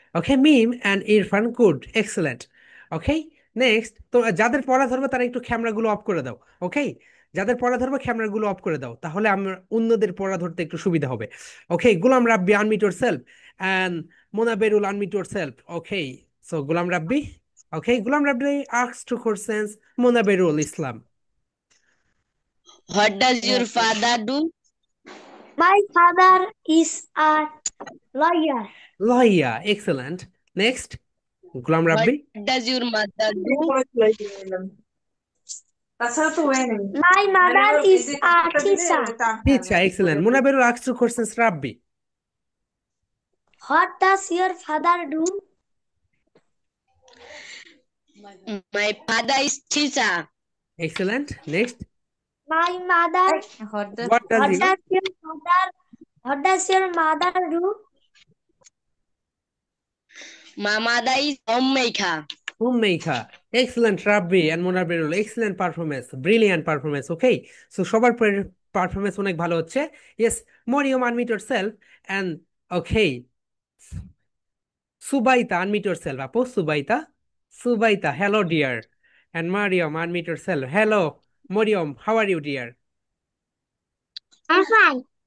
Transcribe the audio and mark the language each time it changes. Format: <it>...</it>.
<en>Okay, Meme and Irfan, good, excellent.</en> <bn>Okay, next, তো যাদের পড়া ধরবে তারা একটু ক্যামেরাগুলো অফ করে দাও। ওকে, যাদের পড়া ধরবে ক্যামেরাগুলো অফ করে দাও, তাহলে আমরা অন্যদের পড়া ধরতে একটু সুবিধা হবে।</bn> <en>Okay, Gulam Rabbi, unmute yourself, and Mona Berul, unmute yourself. Okay, so Gulam Rabbi. Okay, Gulam Rabbi asks two questions. Mona Berul Islam. What does your father do? My father is a lawyer. Lawyer, excellent. Next, Gulam What Rabbi. does your mother do? My mother is a teacher. Teacher, excellent. Mona Berul asks two questions. Rabbi. What does your father do? My father is teacher. Excellent. Next, My mother. what does he? What does your mother do? My mother is homemaker. Homemaker. Excellent, Rabbi and Mona Berul. Excellent performance. Brilliant performance. Okay.</en> <bn>So সবার performance অনেক ভালো হচ্ছে।</bn> <en>Yes, Moriam, unmute yourself. And okay. Subaita, unmute yourself. Apo, Subaita. Subaita, hello, dear. And Mariam, unmute yourself. Hello, Moriam. How are you, dear? I'm fine.</en>